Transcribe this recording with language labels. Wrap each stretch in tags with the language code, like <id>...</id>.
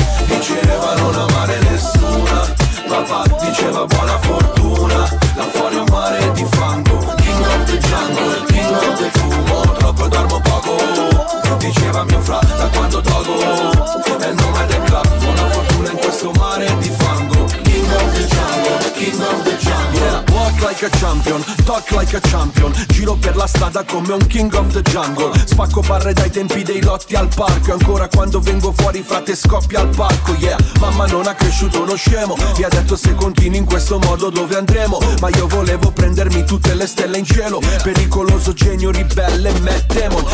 <it>diceva non amare nessuna, papà diceva buona fortuna, là fuori un mare di fango, king of the jungle, king of the fumo, troppo dormo poco, diceva mio fra da quando togo, è il nome del club, buona fortuna in questo mare di fango,</it> <en>king of the jungle, king of the jungle, yeah, walk like a champion. champion, talk like a champion.</en> <it>Giro per la strada come un</it> <en>king of the jungle.</en> <it>Spacco barre dai tempi dei lotti al parco. E ancora quando vengo fuori frate scoppia al palco. Yeah, mamma non ha cresciuto uno scemo. Mi ha detto se continui in questo modo dove andremo. Ma io volevo prendermi tutte le stelle in cielo. Pericoloso genio ribelle Mettemon.</it>